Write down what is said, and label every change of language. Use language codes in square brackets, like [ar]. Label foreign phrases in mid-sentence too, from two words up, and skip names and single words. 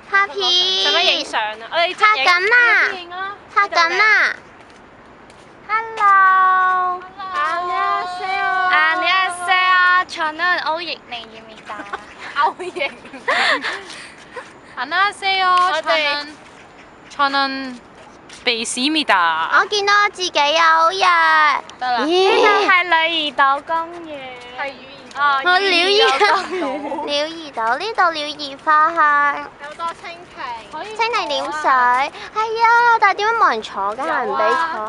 [yue] 片。使乜影相啊？我哋拍緊啦，影啊！拍緊啦。Hello。 [ko] 안녕하세요. 저는 오익냉입니다. 아우잉. 안녕하세요. 저는 베이스입니다. [yue] 我見到我自己啊，好日。得啦。呢咦度係鯉魚島公園。係啊，我鳥兒島。鳥兒島呢度鳥兒花香，有多蜻蜓。蜻蜓點水，係啊，但係點解冇人坐嘅？係唔俾坐。